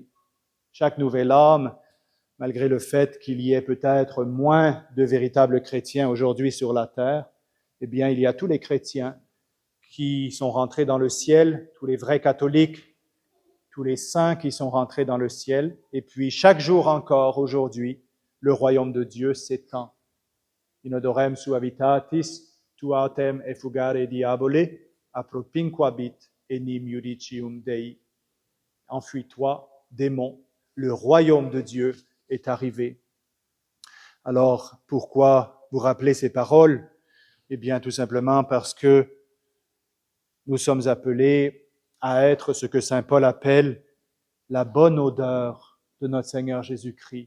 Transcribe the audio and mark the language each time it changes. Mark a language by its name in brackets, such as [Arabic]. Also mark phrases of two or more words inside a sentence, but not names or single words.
[French] Chaque nouvelle âme, malgré le fait qu'il y ait peut-être moins de véritables chrétiens aujourd'hui sur la terre, eh bien, il y a tous les chrétiens qui sont rentrés dans le ciel, tous les vrais catholiques, tous les saints qui sont rentrés dans le ciel. Et puis, chaque jour encore, aujourd'hui, le royaume de Dieu s'étend. [Latin] Inodorem suavitatis, tuatem effugare diabole, appropinquabit enim judicium Dei. [French] Enfuis-toi, démon, le royaume de Dieu est arrivé. Alors, pourquoi vous rappeler ces paroles? Eh bien, tout simplement parce que nous sommes appelés à être ce que saint Paul appelle la bonne odeur de notre Seigneur Jésus-Christ.